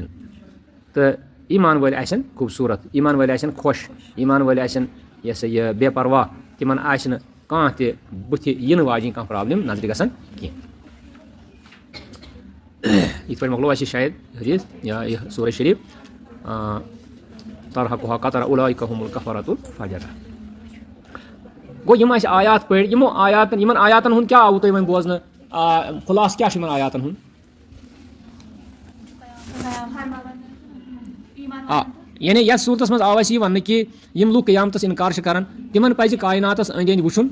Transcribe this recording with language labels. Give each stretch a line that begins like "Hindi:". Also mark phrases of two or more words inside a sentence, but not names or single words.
Kashmiri: تہٕ ایٖمان وٲلۍ آسن خوٗبصوٗرت, ایٖمان وٲلۍ آسن خۄش, ایٖمان وٲلۍ آسن یہِ ہسا یہِ بے پرواہ, تِمن آسہِ نہٕ کانٛہہ تہِ بُتھِ یِنہٕ واجیٚنۍ کانٛہہ پرابلِم نظرِ گژھان کینٛہہ. یِتھ پٲٹھۍ مۄکلو اَسہِ یہِ شاید حدیٖث یا یہِ سورہ شریٖف.
Arabic: ترحقُہا قطرہ اُولئک ہُم الکفرۃ الفجرہ.
Kashmiri: گوٚو یِم اَسہِ آیات پٔرۍ, یِمن آیاتن ہُنٛد کیٛاہ آوُ تۄہہِ وۄنۍ بوزنہٕ, خُلاصہٕ کیٛاہ چھُ یِمن آیاتن ہُنٛد؟ یعنی یتھ صوٗرتس منٛز آو اَسہِ یہِ وننہٕ کہِ یِم لُکھ قیامتس اِنکار چھِ کران, تِمن پزِ کایناتس أنٛدۍ أنٛدۍ وٕچھُن.